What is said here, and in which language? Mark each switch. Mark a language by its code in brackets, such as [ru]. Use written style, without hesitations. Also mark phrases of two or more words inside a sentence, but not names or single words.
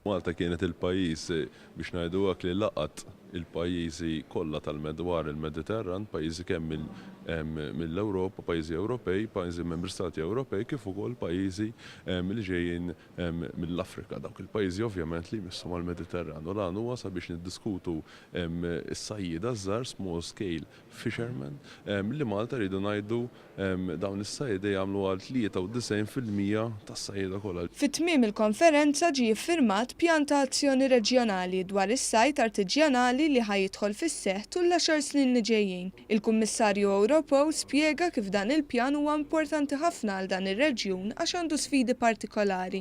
[mt] Malta kienet il-pajjiż biex ngħiduha li laqat il-pajjiżi kollha tal-madwar il-Mediterran, pajjiżi kemm mill-Ewropa, pajjiżi Ewropej, pajjiżi membri Stati Ewropej, kif ukoll pajjiżi li ġejjin mill-Afrika. Dawk il-pajjiżi ovvjament li jmissu mal-Mediterran. U lan huwa sabiex niddiskutu is-sajjieda żgħar [en] small scale fishermen [mt] li Malta rridu ngħidu dawn is-sajjieda jagħmlu għal 93% tas-sajjieda kollha. Fit-tmiem il-konferenza ġie iffirmat pjan ta' azzjoni reġjonali dwar is-sajd artiġjanali li ħajidħol fis-seħħ tul l-10 snin li ġejjin. Il-Kummissarju Ewropew spjega kif dan il-pjan huwa importanti ħafna għal dan ir-reġjun għax għandu sfidi partikolari.